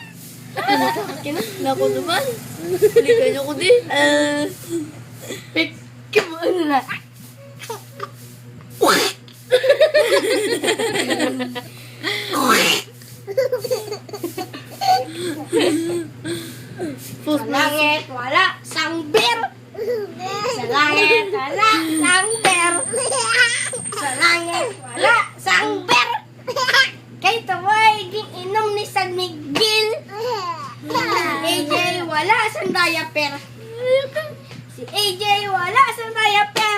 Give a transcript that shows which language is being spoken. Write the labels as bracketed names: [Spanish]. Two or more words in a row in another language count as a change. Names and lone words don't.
[Filipino] Naku naman. Balikan niyo ko din. [Hiligaynon] Peekaboo, ano na? Sa langit, wala sang beer. Sa langit, wala sang beer. Sa langit, wala sang beer. Kay taway, inom ni San Miguel. AJ, wala sang diaper. Si AJ, wala sang diaper.